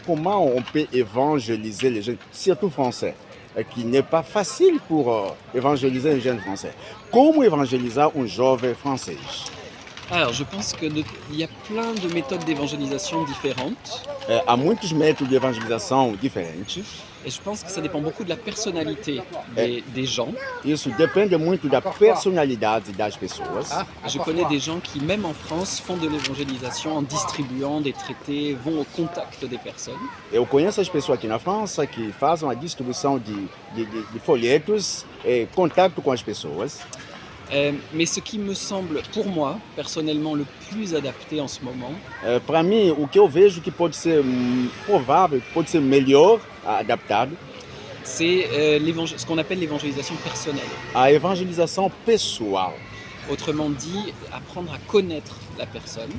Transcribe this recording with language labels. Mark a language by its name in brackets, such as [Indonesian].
[French] Comment on peut évangéliser les jeunes, surtout français, qui n'est pas facile pour évangéliser un jeune français? [Portuguese] Como evangelizar jovem francês? [French] Alors, je pense qu'il y a plein de méthodes d'évangélisation différentes. [Portuguese] Há muitos métodos de evangelização diferentes. [French] Et je pense que ça dépend beaucoup de la personnalité des gens. [Portuguese] Isso depende muito da personalidade das pessoas. [French] Je connais des gens qui, même en France, font de l'évangélisation en distribuant des traités, vont au contact des personnes. [Portuguese] Eu conheço as pessoas aqui na França que fazem a distribuição de folhetos, contato com as pessoas. [French] Mais ce qui me semble, pour moi, personnellement, le plus adapté en ce moment, [Portuguese] Para mim, o que eu vejo que pode ser provável, pode ser melhor adaptado, [French] c'est ce qu'on appelle l'évangélisation personnelle. [Portuguese] a evangelização pessoal. [French] Autrement dit, apprendre à connaître la personne.